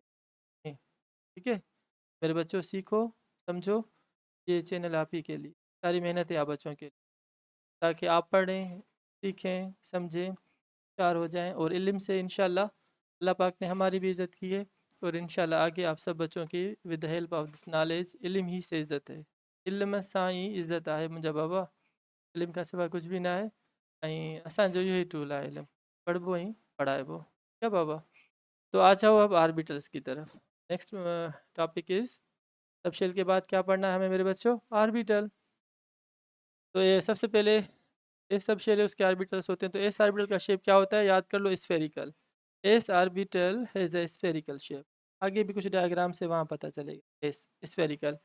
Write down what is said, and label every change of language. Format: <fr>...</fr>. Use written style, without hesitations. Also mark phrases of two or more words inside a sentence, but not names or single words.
<hi>ठीक है मेरे बच्चों, सीखो समझो, ये चैनल आप ही के लिए, सारी मेहनत है आप बच्चों के लिए, ताकि आप पढ़ें, सीखें, समझें, होशियार हो जाएं, और इल्म से इंशाल्लाह अल्लाह पाक ने हमारी भी इज़्ज़त की है, और इंशाल्लाह आगे आप सब बच्चों की</hi> <en>with the help of this knowledge,</en> <hi>इल्म ही से इज़्ज़त है,</hi> <sd>इल्म सां ही इज़्ज़त आहे मुंहिंजा बाबा,</sd> <hi>इल्म का सिवा कुछ भी ना है,</hi> <sd>ऐं असांजो इहो ई टूल आहे इल्म, पढ़बो ही पढ़ाइबो।</sd> <hi>क्या बाबा, तो आ जाओ अब आर्बिटल्स की तरफ।</hi> <en>next topic is,</en> <hi>सबशेल के बाद क्या पढ़ना है हमें मेरे बच्चों, आर्बिटल। तो ये सबसे पहले एस सब शेल है, उसके आर्बिटल्स होते हैं। तो एस आर्बिटल का शेप क्या होता है, याद कर लो, स्फेरिकल।</hi> <en>S orbital has a spherical shape,</en> <hi>आगे भी कुछ डायग्राम से वहाँ पता चलेगा, एस स्फेरिकल।</hi>